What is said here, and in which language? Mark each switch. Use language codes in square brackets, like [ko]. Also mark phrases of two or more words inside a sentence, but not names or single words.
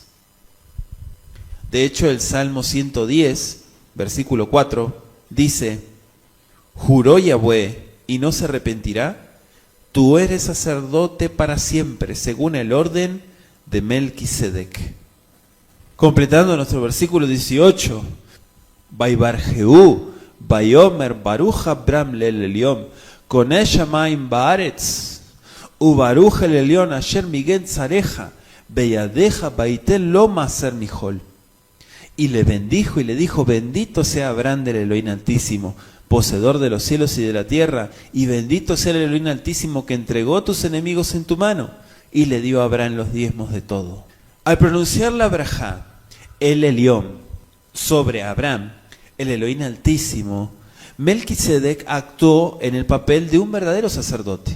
[es] De hecho, el Salmo 110, versículo 4, dice: «Juró Yahweh y no se arrepentirá, tú eres sacerdote para siempre, según el orden de Melquisedec». Completando nuestro versículo 18, [he] «ויברכהו, ויאמר ברוך אברם לאל עליון, קנה שמים וארץ, וברוך אל עליון אשר מגן צריך, בידך ויתן לו מעשר מכל». [es] Y le bendijo y le dijo: «Bendito sea Abraham del Elohim Altísimo, poseedor de los cielos y de la tierra, y bendito sea el Elohim Altísimo que entregó tus enemigos en tu mano». Y le dio a Abraham los diezmos de todo. Al pronunciar la brajá, el Elión, sobre Abraham, el Elohim Altísimo, Melquisedec actuó en el papel de un verdadero sacerdote.